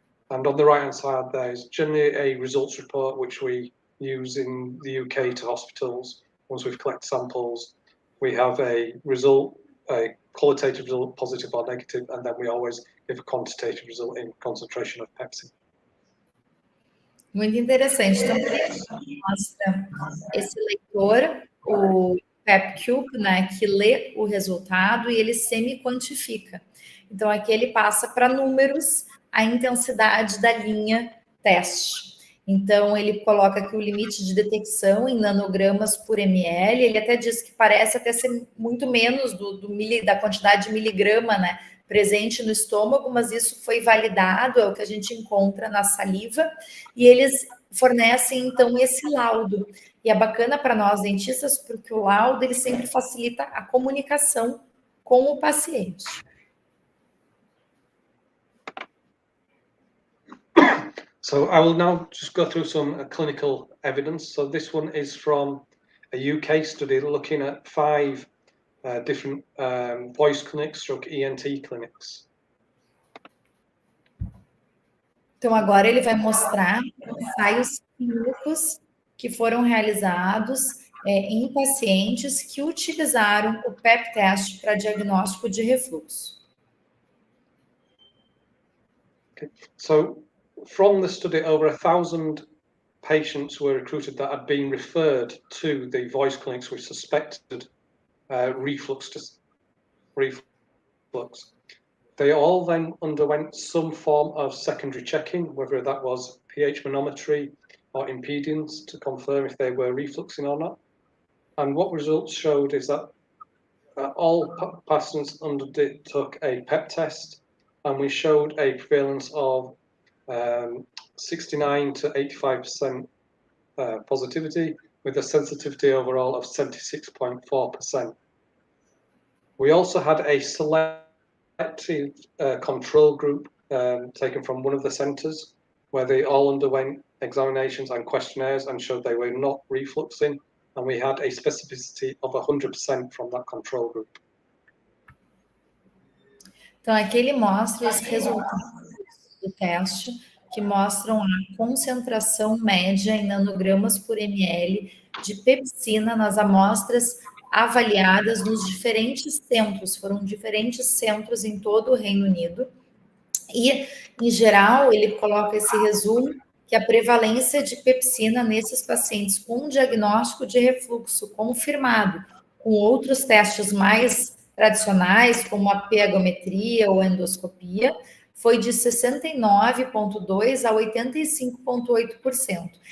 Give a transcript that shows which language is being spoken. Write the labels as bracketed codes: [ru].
[en] And on the right-hand side, there's generally a results report, which we use in the UK to hospitals. Once we've collected samples, we have a result, a qualitative result, positive or negative, and then we always give a quantitative result in concentration of pepsin. [pt] Muito interessante. Então, mostra esse leitor, o PepCube, né, que lê o resultado e ele semi-quantifica. Então, aqui ele passa para números a intensidade da linha teste. Então, ele coloca aqui o limite de detecção em nanogramas por ml. Ele até diz que parece até ser muito menos da quantidade de miligrama, né, presente no estômago, mas isso foi validado, é o que a gente encontra na saliva, e eles fornecem, então, esse laudo. E é bacana para nós dentistas, porque o laudo, ele sempre facilita a comunicação com o paciente. [en] So I will now just go through some clinical evidence. So this one is from a UK study looking at 5 different voice clinics, stroke ENT clinics. [pt] Então, agora ele vai mostrar ensaios clínicos que foram realizados em pacientes que utilizaram o PEP teste para diagnóstico de refluxo. [en] Okay. So, from the study, over 1,000 patients were recruited that had been referred to the voice clinics with suspected reflux. They all then underwent some form of secondary checking, whether that was pH manometry or impedance to confirm if they were refluxing or not. And what results showed is that all patients undertook a PEP test, and we showed a prevalence of 69 to 85% positivity, with a sensitivity overall of 76.4%. We also had a selective control group taken from one of the centres, where they all underwent examinations and questionnaires and showed they were not refluxing, and we had a specificity of 100% from that control group. [pt] Então, aqui ele mostra os resultados do teste, que mostram a concentração média em nanogramas por ml de pepsina nas amostras avaliadas nos diferentes centros. Foram diferentes centros em todo o Reino Unido. E, em geral, ele coloca esse resumo, que a prevalência de pepsina nesses pacientes com diagnóstico de refluxo confirmado, com outros testes mais tradicionais, como a pegometria ou endoscopia, foi de 69,2% a 85,8%.